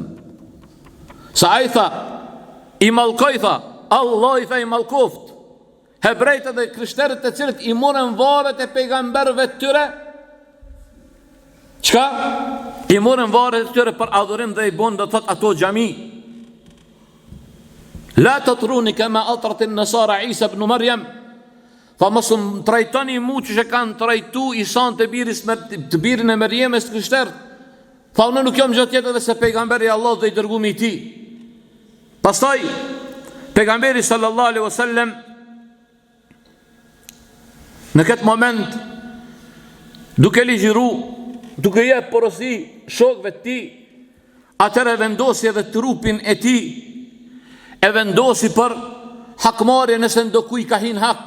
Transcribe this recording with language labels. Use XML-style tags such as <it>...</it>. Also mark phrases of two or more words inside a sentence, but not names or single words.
<sq>Sa ai tha, i mallkoj, tha, Allah i tha i mallkoft hebrejtë dhe krishterët të cilët i morën varet e pejgamberëve të tyre. Çka? I morën varet e tyre për adhurim dhe i bën do thot ato xhami.</sq> <ar>لا تطروني كما أطرت النصارى عيسى ابن مريم.</ar> <sq>Fa mos më trajtoni mu që kanë trajtu Isan të birin e Merjemes të krishterët. Fa unë nuk jam gjë tjetër dhe se pejgamberi Allah dhe i dërgumi i tij. Pastaj pejgamberi</sq> <ar>صلى الله عليه وسلم</ar> <sq>në këtë moment, duke ligjiru, duke jep porosi shokëve të tij, atëherë vendosi edhe trupin e tij, e vendosi për hakmarrje nëse ndokuj ka hin hak.</sq>